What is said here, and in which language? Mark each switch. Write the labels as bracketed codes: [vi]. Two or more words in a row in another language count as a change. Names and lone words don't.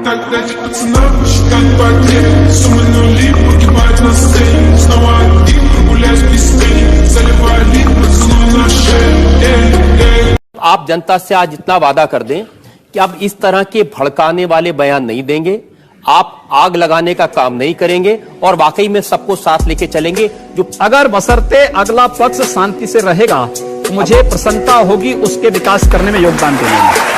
[ru] Дайте пацанам посчитать потери. Суммы нули погибают на сцене. Снова один прогуляюсь без тени. Заливаю лик, поцелуй на шее. [hi] आप जनता से आज इतना वादा कर दें कि अब इस तरह के भड़काने वाले बयान नहीं देंगे, आप आग लगाने का काम नहीं करेंगे और वाकई में सबको साथ लेके चलेंगे। जो अगर बशर्ते अगला पक्ष शांति से रहेगा तो मुझे प्रसन्नता होगी उसके विकास करने में योगदान देने में।